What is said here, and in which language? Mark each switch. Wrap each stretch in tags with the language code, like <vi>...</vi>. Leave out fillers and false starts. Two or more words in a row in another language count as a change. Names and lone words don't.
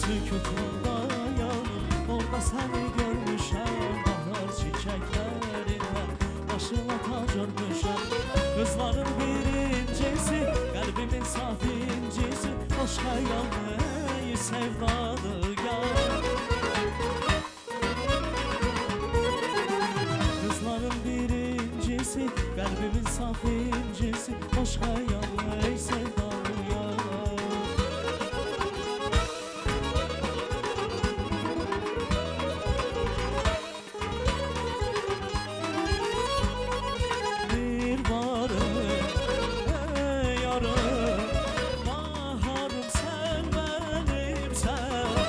<az>Kütüldayım, orada seni görmüşəm. Bahar çiçəklərində başına tac örmüşəm. Qızların birincisi, qəlbimin saf incisi, hoş xəyal nəyi sevdadır yar.</az> <tr>Kızların birincisi, kalbimin saf incisi, hoş hayal ey sevdalı yar. Bir varım, ey yarım, baharım sen benimsen.</tr>